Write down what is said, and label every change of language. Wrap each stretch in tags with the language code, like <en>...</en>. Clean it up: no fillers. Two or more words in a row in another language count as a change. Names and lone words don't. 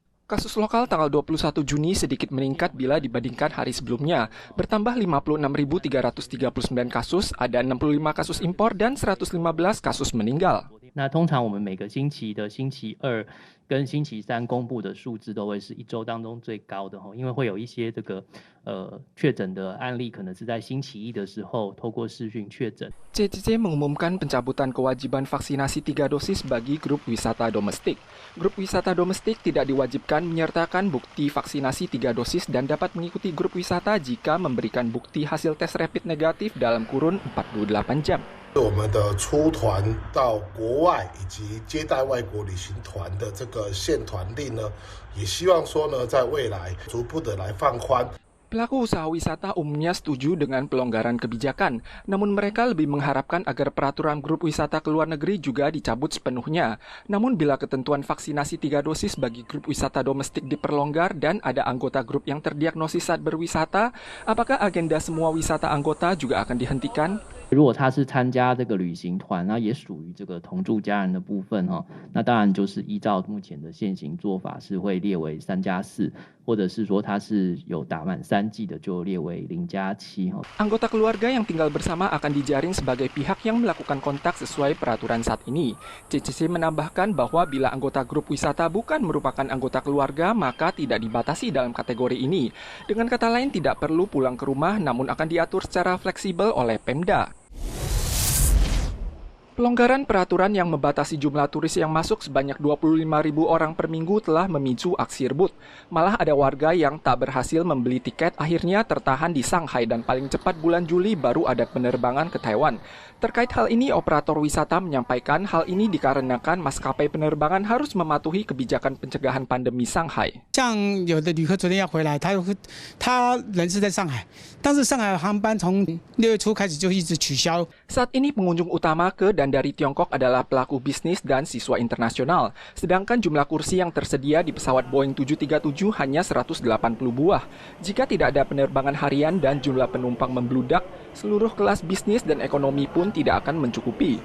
<id>Kasus lokal tanggal 21 Juni sedikit meningkat bila dibandingkan hari sebelumnya. Bertambah 56.339 kasus, ada 65 kasus impor dan 115 kasus meninggal.</id> <zh>那通常我们每个星期的星期二跟星期三公布的数字都会是一周当中最高的，因为会有一些这个确诊的案例可能是在星期一的时候透过视讯确诊。</zh> <id>CCC mengumumkan pencabutan kewajiban vaksinasi 3 dosis bagi grup wisata domestik. Grup wisata domestik tidak diwajibkan menyertakan bukti vaksinasi 3 dosis dan dapat mengikuti grup wisata jika memberikan bukti hasil tes rapid negatif dalam kurun 48 jam.</id> <zh>我们的出团到国外以及接待外国旅行团的这个限团令呢，也希望说呢，在未来逐步的来放宽。</zh> <id>Pelaku usaha wisata umumnya setuju dengan pelonggaran kebijakan, namun mereka lebih mengharapkan agar peraturan grup wisata ke luar negeri juga dicabut sepenuhnya. Namun bila ketentuan vaksinasi 3 dosis bagi grup wisata domestik diperlonggar dan ada anggota grup yang terdiagnosis saat berwisata, apakah agenda semua wisata anggota juga akan dihentikan?</id> <zh>如果他是参加这个旅行团，那也属于这个同住家人的部分那当然就是依照目前的现行做法是会列为3+4，或者是说他是有打满3剂的就列为0+7。</zh> <id>Anggota keluarga yang tinggal bersama akan dijaring sebagai pihak yang melakukan kontak sesuai peraturan saat ini. CCC menambahkan bahwa bila anggota grup wisata bukan merupakan anggota keluarga, maka tidak dibatasi dalam kategori ini. Dengan kata lain, tidak perlu pulang ke rumah, namun akan diatur secara fleksibel oleh Pemda. Pelonggaran peraturan yang membatasi jumlah turis yang masuk sebanyak 25.000 orang per minggu telah memicu aksi rebut. Malah ada warga yang tak berhasil membeli tiket akhirnya tertahan di Shanghai dan paling cepat bulan Juli baru ada penerbangan ke Taiwan. Terkait hal ini, operator wisata menyampaikan hal ini dikarenakan maskapai penerbangan harus mematuhi kebijakan pencegahan pandemi Shanghai.</id> <zh>像有的旅客昨天要回来，他人是在上海，但是上海航班从6月初开始就一直取消。</zh> <id>Saat ini pengunjung utama ke dan dari Tiongkok adalah pelaku bisnis dan siswa internasional. Sedangkan jumlah kursi yang tersedia di pesawat Boeing 737 hanya 180 buah. Jika tidak ada penerbangan harian dan jumlah penumpang membludak, seluruh kelas bisnis dan ekonomi pun tidak akan mencukupi.</id>